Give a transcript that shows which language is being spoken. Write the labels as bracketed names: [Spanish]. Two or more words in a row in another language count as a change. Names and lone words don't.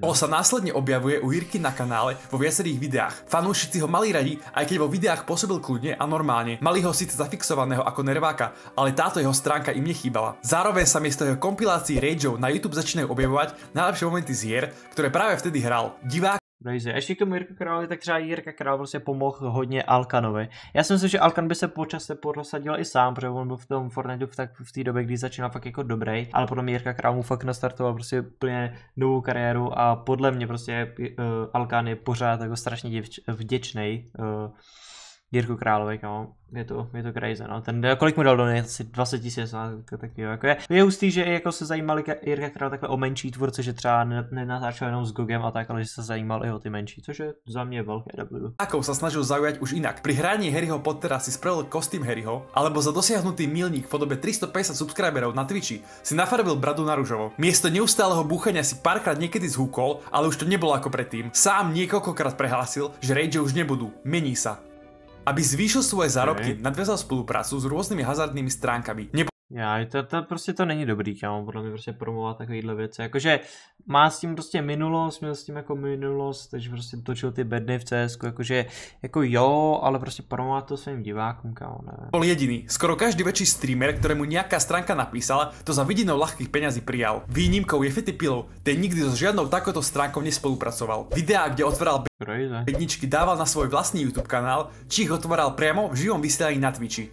[Slovak] On sa následne objavuje u Jirky na kanále vo viacerých videách. Fanúšici ho mali radi, aj keď vo videách pôsobil kľudne a normálne. Mali ho síce zafixovaného ako nerváka, ale táto jeho stránka im nechýbala. Zároveň sa miesto jeho kompilácií rageov na YouTube začínajú objavovať najlepšie momenty z hier, ktoré práve vtedy hral. Divák [Czech] Ještě k tomu Jirka Královi, tak třeba Jirka Král prostě pomohl hodně Alkanovi. Já si myslím, že Alkan by se po čase prosadil i sám, protože on byl v tom Fortniteu v té době, kdy začínal fakt jako dobrý, ale potom Jirka Král mu fakt nastartoval prostě úplně novou kariéru a podle mě prostě Alkan je pořád jako strašně vděčný Jirku Královi, kámo. Je to crazy, no. Ten, kolik mu dal do něj? Asi 20 000, taky jo. Jako je hustý, že jako se zajímali Jirka Král takhle o menší tvůrce, že třeba nenatáčel jenom s Gogem a tak, ale že se zajímal i o ty menší, což je za mě velké W. [Slovak] Ako sa snažil zaujať už inak. Pri hraní Harryho Pottera si spravil kostým Harryho, alebo za dosiahnutý milník v podobe 350 subscriberov na Twitchi si nafarbil bradu na ružovo. Miesto neustáleho búchania si párkrát niekedy zhúkol, ale už to nebolo ako predtým. Sám niekoľkokrát prehlásil, že rage už nebudú, mení sa. Aby zvýšil svoje zárobky, nadviazal spoluprácu s rôznymi hazardnými stránkami. [Czech] To prostě to není dobrý, kámo, podle mě prostě promovat takovýhle věci, jakože má s tím prostě minulost, měl s tím jako minulost, takže prostě točil ty bedny v CSku, jakože jako jo, ale prostě promovat to svým divákům, kámo, ne. [Slovak] Bol jediný, skoro každý väčší streamer, ktorému nejaká stránka napísala, to za vidinou ľahkých peňazí prijal. Výnimkou je Fetty Pillow, ten nikdy so žiadnou takouto stránkou nespolupracoval. Videá, kde otváral bedničky, dával na svoj vlastný YouTube kanál, či ich otváral priamo v živom vysielaní na Twitchi.